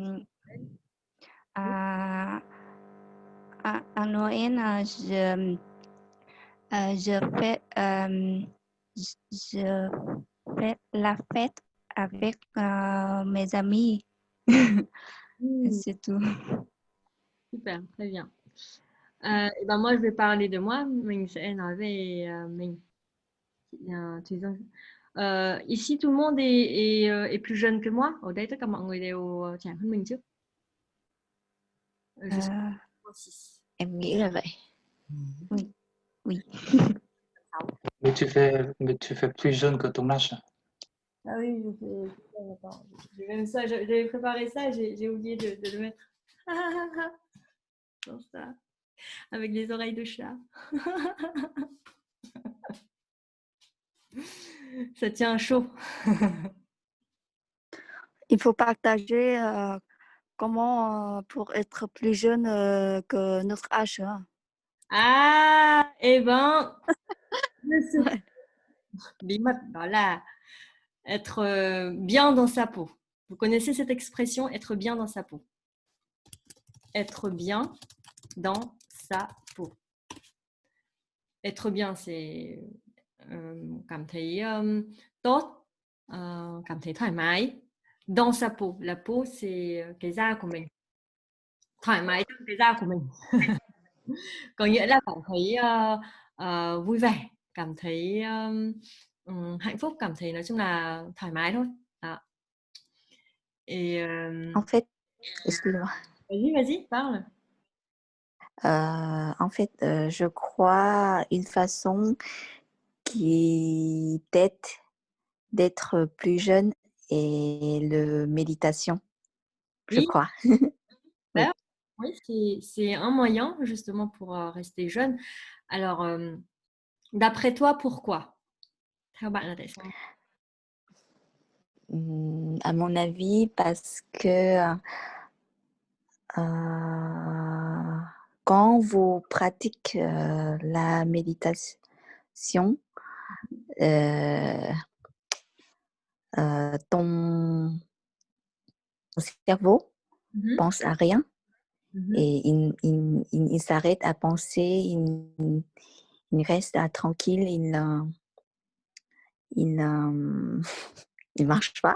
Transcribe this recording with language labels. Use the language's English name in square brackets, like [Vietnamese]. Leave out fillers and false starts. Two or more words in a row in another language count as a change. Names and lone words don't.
[French] à Noël, je fais la fête avec mes amis. C'est tout. Super, très bien. Et ben moi, je vais parler de moi. [Vietnamese] Mình sẽ nói về mình. [French] Ici, tout le monde est plus jeune que moi. [Vietnamese] Ở đây tất cả mọi người đều trẻ hơn mình chứ. [French] Je suis 36. [Vietnamese] Em nghĩ là vậy. [French] Oui. Oui. Mais tu fais plus jeune que ton âge. Ah oui, attends, j'ai même ça, j'avais préparé ça, j'ai oublié de le mettre. Dans ça, avec les oreilles de chat. Ça tient chaud. Il faut partager comment pour être plus jeune que notre âge. Hein. Ah, eh ben, [Vietnamese] bí mật đó là [French] être bien dans sa peau. Vous connaissez cette expression, être bien dans sa peau? Être bien dans sa peau. Être bien, c'est [Vietnamese] cảm thấy tốt, cảm thấy thoải mái. [French] Dans sa peau, la peau c'est [Vietnamese] cái da của mình. Thoải mái trong cái da của mình. Có nghĩa là cảm thấy vui vẻ, cảm thấy hạnh phúc, cảm thấy nói chung là thoải mái thôi. Đó. [French] Et En fait, excuse-moi. vas-y, parle. En fait, je crois une façon qui t'aide d'être plus jeune est le méditation, je Oui, crois. Oui. oui, c'est un moyen justement pour rester jeune. Alors, d'après toi, pourquoi? [Vietnamese] Theo bạn là tại sao? [French] À mon avis, parce que quand quand vous pratiquez la méditation, ton cerveau pense à rien et il s'arrête à penser, il reste tranquille, il marche pas.